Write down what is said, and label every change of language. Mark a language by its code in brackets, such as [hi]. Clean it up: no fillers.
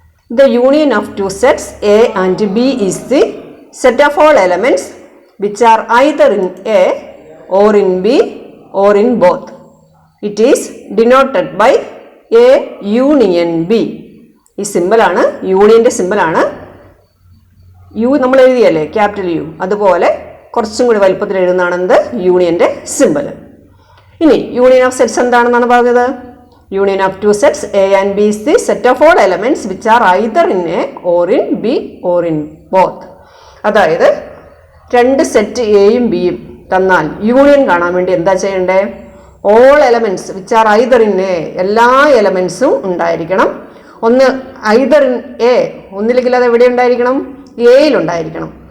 [en] The union of 2 sets A and B is the set of all elements which are either in A or in B or in both. It is denoted by A union B. [ml] ഈ സിമ്പിളാണ്, യൂണിയൻ്റെ സിമ്പിളാണ്. U നമ്മൾ എഴുതിയല്ലേ, capital U, അതുപോലെ കുറച്ചും കൂടി വലുപ്പത്തിൽ എഴുതുന്നതാണ് എന്ത്? യൂണിയൻ്റെ സിമ്പിൾ. ഇനി യൂണിയൻ ഓഫ് സെറ്റ്സ് എന്താണെന്നാണ് പറഞ്ഞത്? [en] Union of 2 sets A and B is the set of all elements which are either in A or in B or in both. [ml] അതായത് 2 സെറ്റ് എയും ബിയും തന്നാൽ യൂണിയൻ കാണാൻ വേണ്ടി എന്താ ചെയ്യണ്ടേ? [en] all elements which are either in A, [ml] എല്ലാ എലമെൻറ്റ്സും ഉണ്ടായിരിക്കണം. ഒന്ന് [en] either in A, [ml] ഒന്നില്ലെങ്കിൽ അത് എവിടെ ഉണ്ടായിരിക്കണം? എയിലുണ്ടായിരിക്കണം.